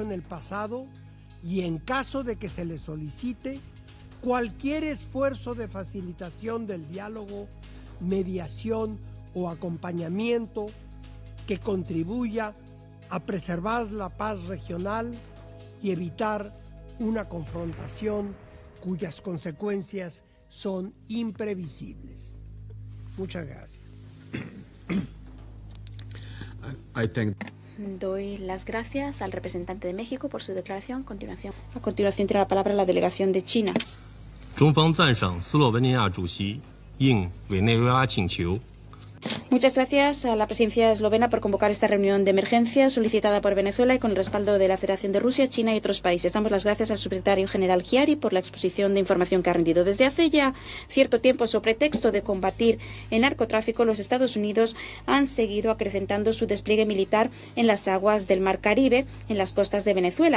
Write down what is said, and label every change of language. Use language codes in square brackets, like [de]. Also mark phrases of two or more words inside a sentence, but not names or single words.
[es] en el pasado, y en caso de que se le solicite, cualquier esfuerzo de facilitación del diálogo, mediación o acompañamiento que contribuya a preservar la paz regional y evitar una confrontación cuyas consecuencias son imprevisibles. Muchas gracias. Doy las gracias al representante de México por su declaración. A continuación tiene la palabra la delegación de China. [zh] 中方赞赏斯洛文尼亚主席应委内瑞拉请求 [es] Muchas gracias a la presidencia eslovena por convocar esta reunión de emergencia solicitada por Venezuela y con el respaldo de la Federación de Rusia, China y otros países. Damos las gracias al subsecretario general Chiari por la exposición de información que ha rendido. Desde hace ya cierto tiempo, sobre pretexto de combatir el narcotráfico, los Estados Unidos han seguido acrecentando su despliegue militar en las aguas del Mar Caribe, en las costas de Venezuela.